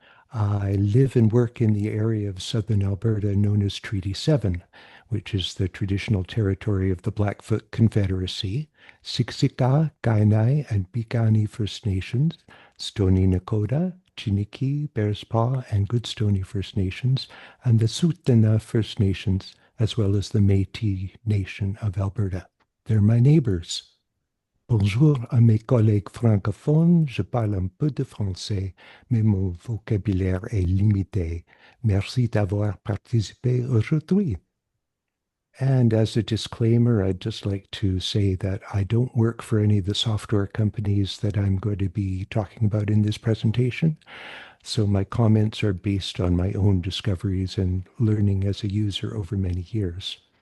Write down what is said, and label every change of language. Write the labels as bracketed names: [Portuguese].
[English] I live and work in the area of southern Alberta known as Treaty 7, which is the traditional territory of the Blackfoot Confederacy, Siksika, Kainai, and Piikani First Nations, Stoney Nakoda, Chiniki, Bearspaw, and Goodstoney First Nations, and the Tsuut'ina First Nations, as well as the Métis Nation of Alberta. They're my neighbors. [French] Bonjour à mes collègues francophones, je parle un peu de français, mais mon vocabulaire est limité. Merci d'avoir participé aujourd'hui. [English] And as a disclaimer, I'd just like to say that I don't work for any of the software companies that I'm going to be talking about in this presentation. So my comments are based on my own discoveries and learning as a user over many years.